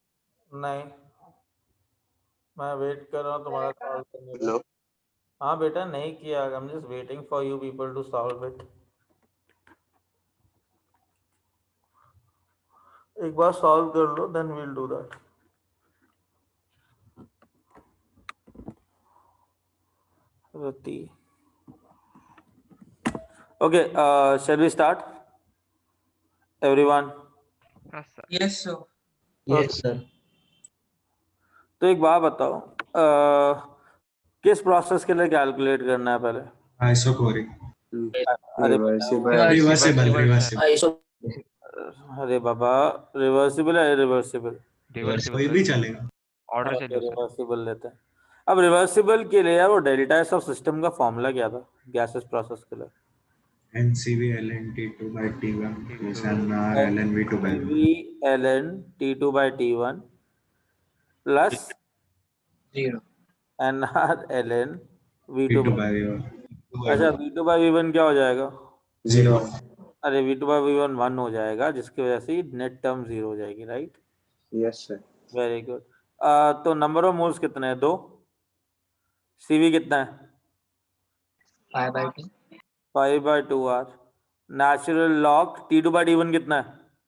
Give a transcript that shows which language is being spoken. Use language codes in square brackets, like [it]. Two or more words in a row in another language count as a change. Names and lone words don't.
[hi] नहीं, मैं वेट कर रहा हूँ तुम्हारा कॉल करने का। हेलो। हाँ बेटा नहीं किया, [en] I am just waiting for you people to solve it. [hi] एक बार सॉल्व कर लो, [en] Then we'll do that. रति, okay, shall we start everyone? [hi] हाँ सर। [en] Yes, sir. Yes, sir. [hi] तो एक बात बताओ, किस प्रोसेस के लिए कैलकुलेट करना है पहले? आइसोकोरिक, अरे रिवर्सिबल, अरे बाबा, रिवर्सिबल है इरिवर्सिबल? कोई भी चलेगा। ऑर्डर चलो सर। रिवर्सिबल लेते हैं। अब रिवर्सिबल के लिए यार वो [en] delta S of system [hi] का फॉर्मूला क्या था [en] gases process [hi] के लिए? [en] NCV ln T2 by T1 plus NR ln V2 by V1 NCV ln T2 by T1 plus 0. NR ln V2 V2 by by V1 [hi] अच्छा [en] V2 by V1 [hi] क्या हो जाएगा? 0। अरे [en] V2 by V1 1 [hi] हो जाएगा, जिसकी वजह से [en] net term [hi] 0 हो जाएगी, राइट? [en] Yes sir. Very good. [hi] तो [en] number of moles [hi] कितने हैं? 2। CV कितना है? 5/2. 5/2 R। [en] natural log T2 by T1 [hi] कितना है?